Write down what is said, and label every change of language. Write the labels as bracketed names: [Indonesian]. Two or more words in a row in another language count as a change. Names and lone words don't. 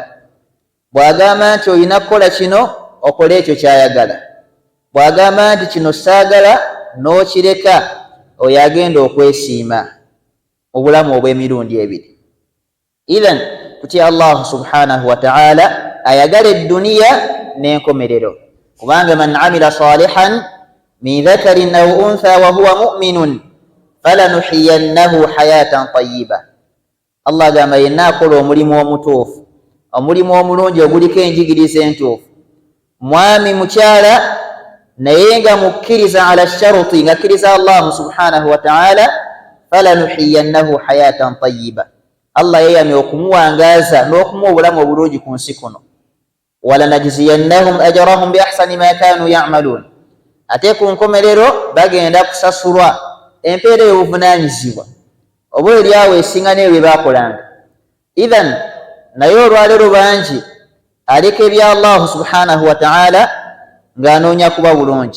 [Ganda] Bw'agamba nti olina kukola kino, okole ekyo kyayagala. Bw'agamba nti kino saagala, n'okireka, oyo agenda okwesiima mu bulamu obw'emirundi ebiri. Idhan tutya [Arabic] الله سبحانه وتعالى [Ganda] ayagala edduniya n'enkomerero, kubanga [Arabic] من عمل صالحا من ذكر أو أنثى وهو مؤمن فلنحيينه حياة طيبة. [Ganda] Allah agamba yenna akola omulimu omutuufu, omulimu omulungi oguliko enjigiriza entuufu, mwami mukyala naye nga mukkiriza ala sharuti, nga akkiriza [Arabic] الله سبحانه وتعالى, فلنحيينه حياة طيبة. [Ganda] Allah yeyamye okumuwangaaza n'okumuwa obulamu obulungi ku nsi kuno. [Arabic] ولنجزينهم أجرهم بأحسن ما كانوا يعملون, [Ganda] ate ku nkomerero bagenda kusasulwa empeera y'obuvunaanyizibwa oba eryawo esinga n'ebyo bye baakolanga. Idhan naye olwaleero bangi aleka ebya [Arabic] الله سبحانه وتعالى [Ganda] ng'anoonya kuba bulungi.